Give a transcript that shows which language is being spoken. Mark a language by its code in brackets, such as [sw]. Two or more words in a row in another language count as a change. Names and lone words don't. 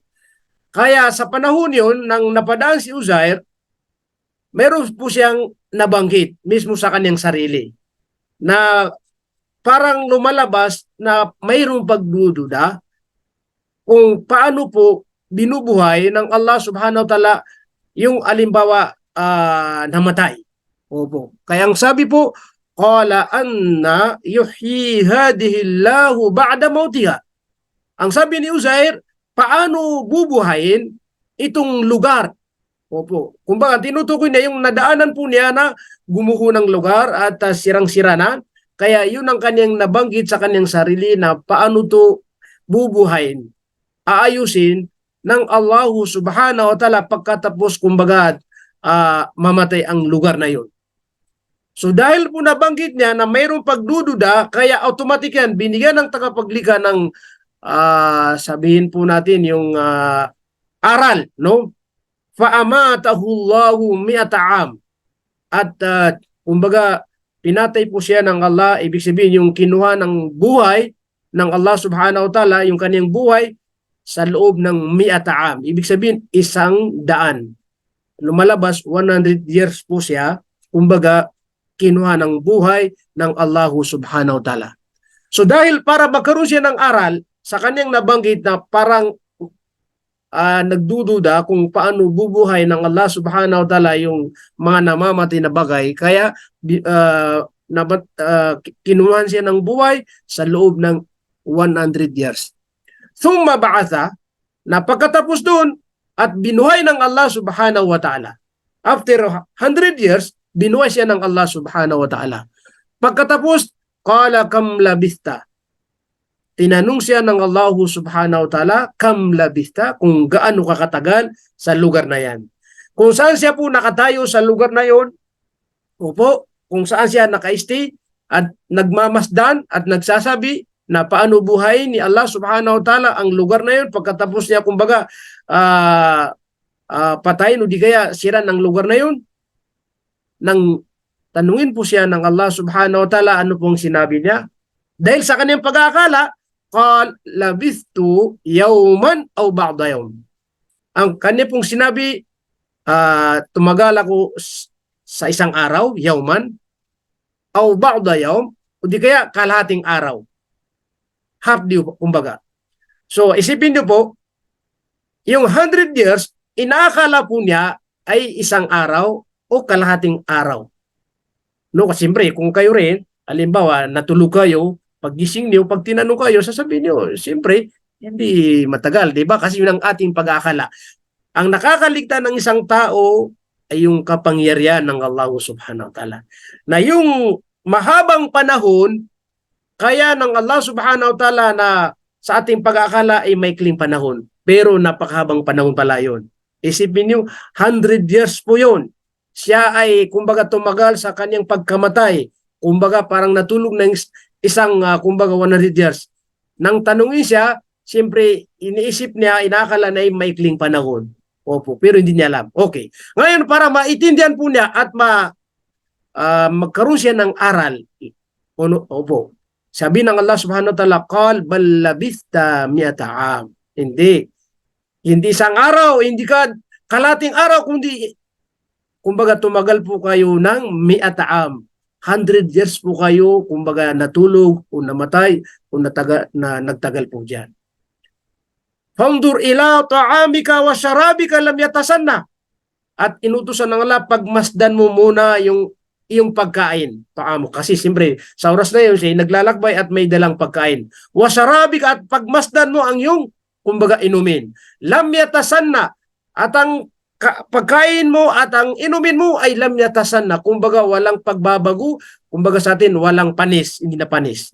[tl] Kaya sa panahon yun, nang napadaan si Uzair, meron po siyang nabanggit mismo sa kanyang sarili na parang lumalabas na mayroong pagdududa kung paano po binubuhay ng Allah [ar] سبحانه وتعالى [tl] yung alimbawa namatay. Opo. Kaya ang sabi po, [ar] قال أنى يحيي هذه الله بعد موتها. [tl] Ang sabi ni Uzair, paano bubuhayin itong lugar? Opo. Kumbaga tinutukoy na yung nadaanan po niya na gumuho ng lugar at sirang-sira na. Kaya yun ang kanyang nabanggit sa kanyang sarili na paano to bubuhayin, aayusin ng Allah [ar] سبحانه وتعالى [tl] pagkatapos kumbaga mamatay ang lugar na yun. So dahil po nabanggit niya na mayroong pagdududa, kaya automatic yan, binigyan ng tagapaglikha ng sabihin po natin yung aral, no? [ar] فأماته الله مائة عام. [tl] At kumbaga, pinatay po siya ng Allah, ibig sabihin yung kinuha ng buhay ng Allah [ar] سبحانه وتعالى, [tl] yung kaniyang buhay sa loob ng [ar] مائة عام. [tl] Ibig sabihin, 100. Lumalabas, 100 years po siya, kumbaga, kinuha ng buhay ng Allah [ar] سبحانه وتعالى. [tl] So dahil para magkaroon siya ng aral, sa kanyang nabanggit na parang nagdududa kung paano bubuhay ng Allah [ar] سبحانه وتعالى [tl] yung mga namamatay na bagay, kaya kinuha siya ng buhay sa loob ng 100 years. [ar] ثم بعثه, [tl] na pagkatapos doon at binuhay ng Allah [ar] سبحانه وتعالى. [en] After 100 years, [tl] binuhay siya ng Allah [ar] سبحانه وتعالى. Pagkatapos, قال كم لبثت. [tl] Tinanong siya ng Allah [ar] سبحانه وتعالى, كم لبثت, [tl] kung gaano kakatagal sa lugar na yan. Kung saan siya po nakatayo sa lugar na yon, opo, kung saan siya naka-stay at nagmamasdan at nagsasabi na paano buhay ni Allah [ar] سبحانه وتعالى [tl] ang lugar na yon, pagkatapos niya kumbaga patayin o di kaya sira ng lugar na yon, nang tanungin po siya ng Allah [ar] سبحانه وتعالى, [tl] ano pong sinabi niya? Dahil sa kanyang pag-aakala, [ar] قال لبثت يوما أو بعض يوم. [tl] Ang kanya pong sinabi, tumagal ako sa isang araw, [ar] يوما أو بعض يوم, [tl] o di kaya kalahating araw. [en] Half day, kumbaga. [tl] So, isipin niyo po, yung 100 years, inaakala po niya ay isang araw o kalahating araw. No, kasi siyempre, kung kayo rin, halimbawa, natulog kayo, paggising niyo, pag tinanong kayo, sasabihin niyo, siyempre, hindi matagal, di ba? Kasi yun ang ating pag-aakala. Ang nakakaligtan ng isang tao ay yung kapangyarihan ng Allah [ar] سبحانه وتعالى. [tl] Na yung mahabang panahon, kaya ng Allah [ar] سبحانه وتعالى [tl] na sa ating pag-aakala ay maikling panahon. Pero napakahabang panahon pala yun. Isipin niyo, 100 years po yun. Siya ay kumbaga tumagal sa kanyang pagkamatay. Kumbaga parang natulog ng isang kumbaga 100 years. Nang tanungin siya, siyempre iniisip niya, inaakala na ay maikling panahon. Opo, pero hindi niya alam. Okay. Ngayon para maintindihan po niya at magkaroon siya ng aral. Opo. Sabi ng Allah [ar] سبحانه وتعالى, قال بل لبثت مائة عام. [tl] Hindi isang araw, hindi ka kalating araw, kundi kumbaga tumagal po kayo ng [ar] مائة عام. [tl] 100 years po kayo, kumbaga natulog o namatay o nagtagal po diyan. [ar] فانظر إلى طعامك وشرابك لم يتسنه. [tl] At inutusan ng Allah, pagmasdan mo muna yung iyong pagkain, taamo. Kasi siyempre, sa oras na yun, siya naglalakbay at may dalang pagkain. [ar] وشرابك, [tl] at pagmasdan mo ang iyong kumbaga inumin. [ar] لم يتسنه, [tl] at ang pagkain mo at ang inumin mo ay [ar] لم يتسنه, [tl] kumbaga walang pagbabago, kumbaga sa atin walang panis, hindi na panis.